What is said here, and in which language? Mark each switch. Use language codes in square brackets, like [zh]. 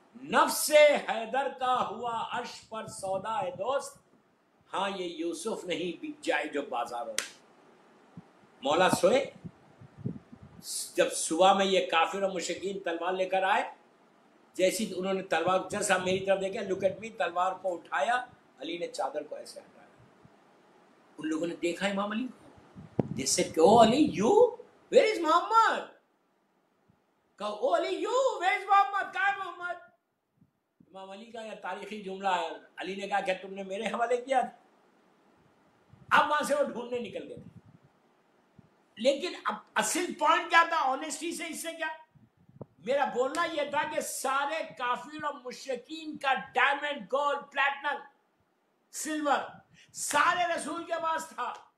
[ur] نفس حیدر کا ہوا عرش پر سودا ہے دوست, ہاں یہ یوسف نہیں بک جائے جو بازاروں میں. مولا سوئے, جب صبح میں یہ کافر و مشرکین تلوار لے کر آئے, جیسی انہوں نے تلوار, جیسا میری طرف دیکھا, [en] look at me, [ur] تلوار کو اٹھایا, علی نے چادر کو ایسے ہٹایا. ان لوگوں نے دیکھا امام علی کو, [en] they said, oh Ali, you, where is Muhammad? [ur] کہا, [en] oh Ali, you, where is Muhammad? [ur] کہاں ہے محمد؟ امام علی کا یہ تاریخی جملہ ہے. علی نے کہا کہ تم نے میرے حوالے کیا تھا. اب وہاں سے وہ ڈھونڈنے نکل گئے تھے. لیکن اب اصل پوائنٹ کیا تھا آنےسٹی سے, اس سے کیا میرا بولنا یہ تھا کہ سارے کافر اور مشرکین کا ڈائمنڈ, گولڈ, پلیٹنم, سلور سارے رسول کے پاس تھا.